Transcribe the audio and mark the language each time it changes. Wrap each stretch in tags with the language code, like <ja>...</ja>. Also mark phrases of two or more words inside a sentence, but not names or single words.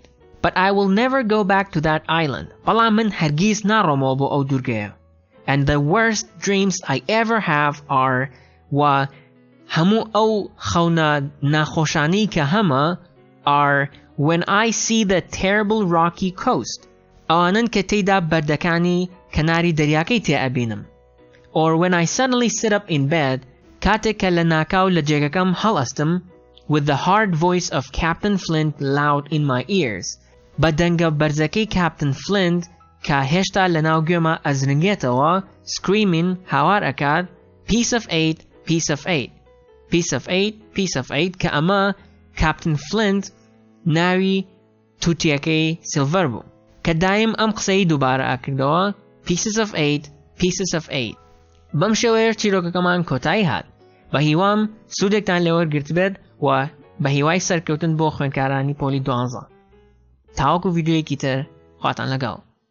<en>But I will never go back to that island.</en> <ckb>بەڵام من هەرگیز ناڕۆمەوە بۆ ئەو دوورگەیە.</ckb> <en>And the worst dreams I ever have are</en> <ckb>و هەموو ئەو خەونە ناخۆشانی کە هەمە</ckb> <en>are when I see the terrible rocky coast.</en> <ckb>ئەوانن کە تێیدا بەردەکانی کەناری دەریاکەی تێئەبینم.</ckb> <en>Or when I suddenly sit up in bed</en> <ckb>کاتێک کە لە ناکاو لە جێگەکەم هەڵئەستم</ckb> <en>with the hard voice of Captain Flint loud in my ears.</en> <ckb>بە دەنگە بەرزەکەی Captain Flint کە هێشتا لە ناو گوێمە ئەزرنگێتەوە screaming هاوار ئەکات</ckb> <en>piece of eight, piece of eight. Piece of eight, piece of eight</en> <ckb>کە ئەمە Captain Flint ناوی تووتیەکەی سیلڤەر بوو. کە دایم ئەم قسەی دووبارە ئاکردەوە</ckb> <en>pieces of eight, pieces of eight.</en> <ckb>بەم شێوەیە چیرۆکەکەمان کۆتایی هات. بە هیوام سوودێکتان لێوەرگرت بێت و بە هیوای سەرکەوتن بۆ خوێندکارانی پۆلی 12. تاوەکو ڤیدیۆیەکی تر خواتان لەگەڵ.</ckb>